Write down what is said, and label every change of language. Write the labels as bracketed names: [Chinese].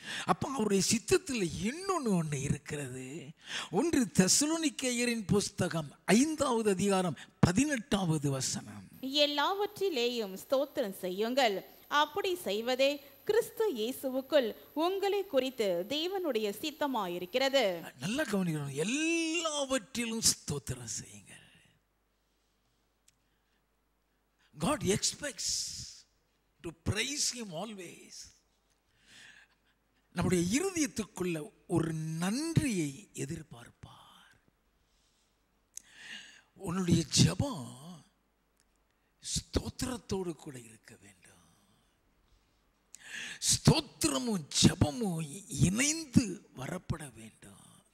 [Tamil] அப்போ அவருடைய சித்தத்தில் இன்னொன்று இருக்கிறது. ஒன்று தெசலோனிக்கேயரின் புஸ்தகம் 5வது அதிகாரம் 18வது வசனம். எல்லாவற்றிலேயும் ஸ்தோத்திரம் செய்யுங்கள், அப்படி செய்வதே கிறிஸ்து இயேசுவுக்குள் உங்களை குறித்து தேவனுடைய சித்தமாயிருக்கிறது. நல்லா கவனிக்கணும். எல்லாவற்றிலும் ஸ்தோத்திரம் செய்யுங்கள். [English] God expects to praise him always. [Tamil] நம்முடைய இருதயத்துக்குள்ள ஒரு நன்றியை எதிர்பார்ப்பார். உன்னுடைய ஜெபம் ஸ்தோத்திரத்தோடு கூட இருக்க வேண்டும். ஸ்தோத்திரமும் ஜெபமும் இணைந்து வரப்பட வேண்டும்.